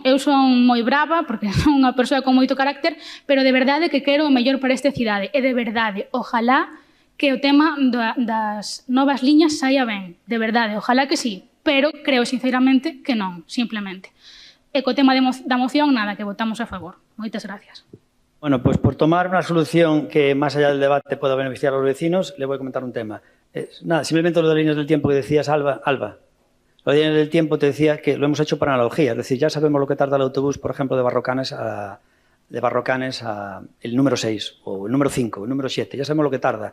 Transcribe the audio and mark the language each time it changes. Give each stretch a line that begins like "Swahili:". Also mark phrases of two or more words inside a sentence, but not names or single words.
Galician: Eu son moi brava, porque son unha persoa con moito carácter, pero de verdade que quero o mellor para esta cidade. E de verdade, ojalá que o tema das novas liñas saia ben. De verdade,
Spanish: ojalá que sí.
Galician: Pero creo sinceramente que non, simplemente. E co tema da moción, nada, que votamos a favor. Moitas gracias.
Spanish: Bueno, pues por tomar una solución que más allá del debate pueda beneficiar a los vecinos, le voy a comentar un tema. Nada, simplemente lo de líneas del tiempo que decías, Alba. Lo de líneas del tiempo te decía que lo hemos hecho por analogía, es decir, ya sabemos lo que tarda el autobús, por ejemplo, de Barrocanes a el número 6, o el número 5, o el número 7, ya sabemos lo que tarda.